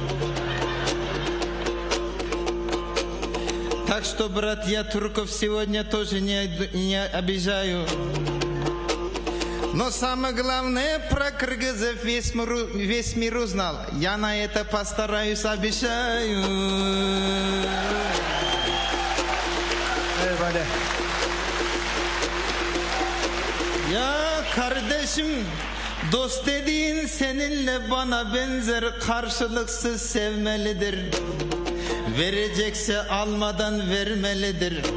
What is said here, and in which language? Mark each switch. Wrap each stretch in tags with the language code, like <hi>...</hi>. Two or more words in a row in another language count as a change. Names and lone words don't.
<ru>Так что, брат, я турков сегодня тоже не обижаю. Но самое главное, про кыргызов весь мир узнал. Я на это постараюсь, обещаю.</ru> <tr>Ya kardeşim, dost dediğin seninle bana benzer, karşılıksız sevmelidir. Verecekse almadan vermelidir.</tr>